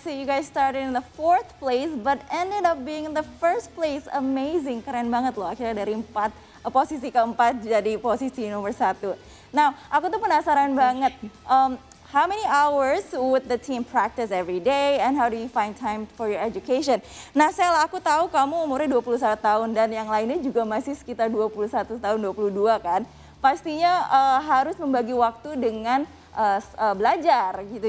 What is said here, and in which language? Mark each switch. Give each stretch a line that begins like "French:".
English: So you guys started in the 4th place, but ended up being in the 1st place. Amazing,
Indonesian: keren banget loh. Akhirnya dari posisi keempat jadi posisi nomor 1. Now, aku tuh penasaran banget.
English: How many hours would the team practice every day, and how do you find time for your education?
Indonesian: Nah, Sel, aku tahu kamu umurnya 21 tahun dan yang lainnya juga masih sekitar 21 tahun, 22 kan. Pastinya harus membagi waktu dengan belajar gitu.